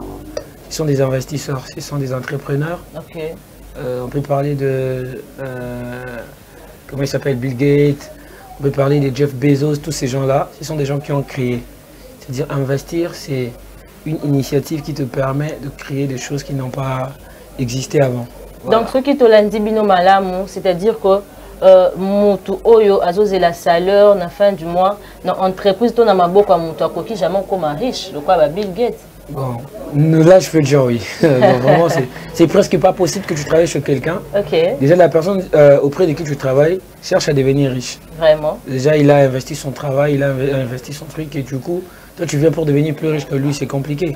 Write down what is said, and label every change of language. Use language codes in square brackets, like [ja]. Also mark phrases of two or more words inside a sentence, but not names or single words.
[fr] Ils sont des investisseurs, ils sont des entrepreneurs. On peut parler de, comment il s'appelle, Bill Gates, on peut parler de Jeff Bezos, tous ces gens-là, ce sont des gens qui ont créé. C'est-à-dire investir, c'est une initiative qui te permet de créer des choses qui n'ont pas existé avant. Voilà. Donc, ce qui te l'a dit, c'est-à-dire que [ln] mutu oyo azoze [fr] la salaire na fin du mois dans entreprise [ln] to na maboko ya mutu akoki [fr] jamais comme riche le quoi Bill Gates. Bon, là je peux dire oui. Vraiment, c'est presque pas possible que tu travailles chez quelqu'un. Déjà la personne auprès de qui tu travailles cherche à devenir riche. Vraiment. Déjà il a investi son travail, il a investi son truc et du coup toi tu viens pour devenir plus riche que lui, c'est compliqué.